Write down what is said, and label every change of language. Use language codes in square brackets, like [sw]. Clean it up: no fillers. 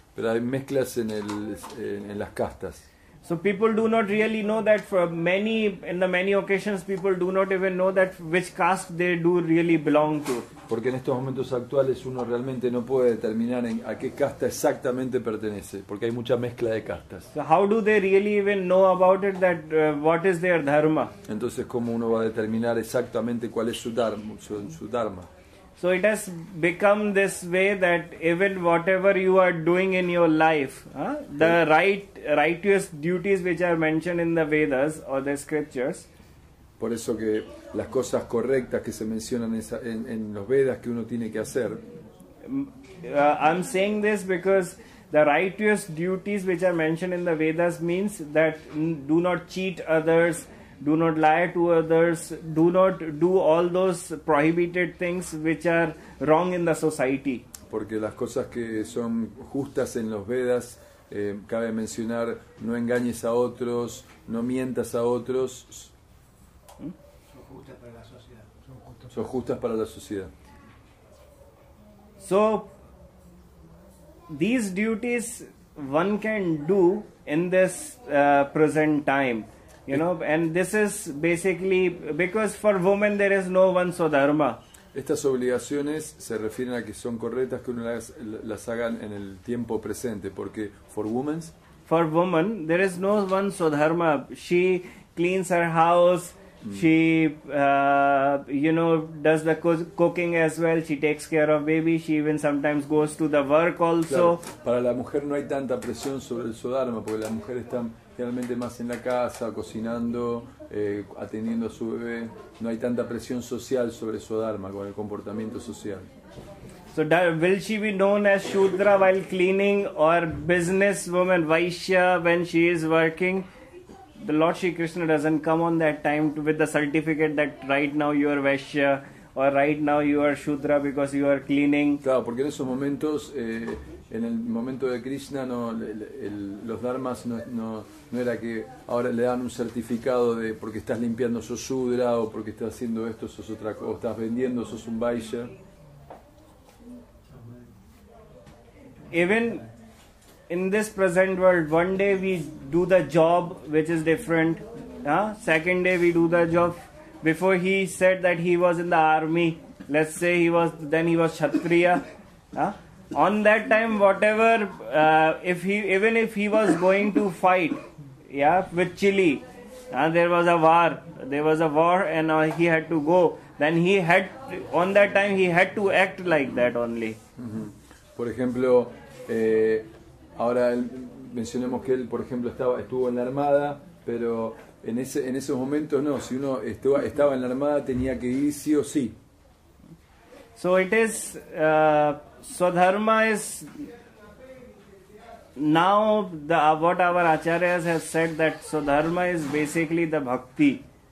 [es] Pero hay mezclas en las castas. [en] So people do not really know that in the many occasions people do not even know that which caste they do really belong to. [es] Porque en estos momentos actuales uno realmente no puede determinar a qué casta exactamente pertenece, porque hay mucha mezcla de castas. [en] So how do they really even know about it, that what is their dharma? [es] Entonces, ¿cómo uno va a determinar exactamente cuál es su dharma? [en] So it has become this way that even whatever you are doing in your life, the righteous duties which are mentioned in the Vedas or the scriptures. [es] Por eso que las cosas correctas que se mencionan en los Vedas que uno tiene que hacer. [en] I'm saying this because the righteous duties which are mentioned in the Vedas means that do not cheat others, do not lie to others, do not do all those prohibited things which are wrong in the society. [es] Porque las cosas que son justas en los Vedas, cabe mencionar, no engañes a otros, no mientas a otros. Son justas para la sociedad. [en] So these duties one can do in this present time, and this is basically because for women there is no one Swadharma. [es] Estas obligaciones se refieren a que son correctas que uno las hagan en el tiempo presente, porque for women [en] there is no one Swadharma. She cleans her house, She, does the cooking as well. She takes care of baby. She even sometimes goes to the work also. [es] Claro, para la mujer no hay tanta presión sobre el Swadharma, porque las mujeres están generalmente más en la casa, cocinando, atendiendo a su bebé. No hay tanta presión social sobre el Swadharma con el comportamiento social. [en] So will she be known as Shudra while cleaning, or businesswoman Vaishya when she is working? The Lord Shri Krishna doesn't come on that time with the certificate that right now you are Vaishya or right now you are Shudra because you are cleaning. [es] Claro, porque en esos momentos, en el momento de Krishna, los dharmas no era que ahora le dan un certificado de porque estás limpiando sos Shudra, o porque estás haciendo esto sos otra cosa, o estás vendiendo sos un Vaishya. [en] Even in this present world, one day we do the job which is different. Second day we do the job. Before he said that he was in the army. Let's say he was Kshatriya. On that time, whatever, even if he was going to fight, with Chile, there was a war, and he had to go. Then on that time he had to act like that only. [es] Por ejemplo, ahora mencionemos que él, por ejemplo, estuvo en la armada, pero en esos momentos no. Si uno estaba en la armada, tenía que ir sí o sí. [en] So it is, Swadharma is now what our acharyas have said, that Swadharma is basically the bhakti.